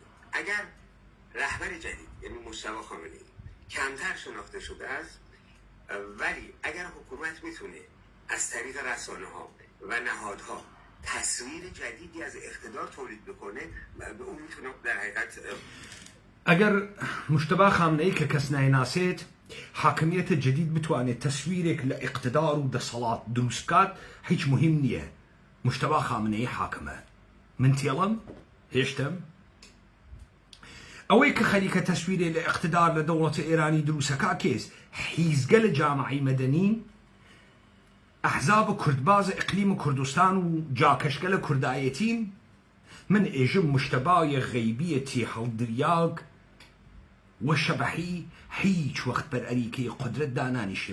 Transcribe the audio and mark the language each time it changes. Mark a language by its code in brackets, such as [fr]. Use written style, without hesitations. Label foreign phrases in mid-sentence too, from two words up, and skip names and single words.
[fa] اگر رهبر جدید یعنی مجتبی خامنه‌ای کمتر شناخته شده است، ولی اگر حکومت میتونه از طریق رسانه‌ها و نهادها تصویر جدیدی از اقتدار تولید بکنه اون میتونه در حقیقت [sdh] ئەگەر مشتبا خامنەی کە کەس نایناسێت حاکمیەتە جدید بتوانێت تەسویرێک لە ئیقتدار و دەسەڵات دروست بکات هیچ مهم نییە. مشتبا خامنەی حاکمە من تێڵم هێشتم ئەوەی کە خەریکە تەسویرێ لە ئیقتدار لە دەوڵەتە ئێرانی دروستەکا کێس حیزگە لە جامعەی مەدەنی ئەحزاب کوردبازە ئیقلیمی کوردستان و جاکەشگە لە کوردایەتین من ئێژم مشتبایە غەیبیەتی هەڵدریاگ و شەبەحی هیچ وەخت بەر ئەریکەی قودرەت دانانیشێ.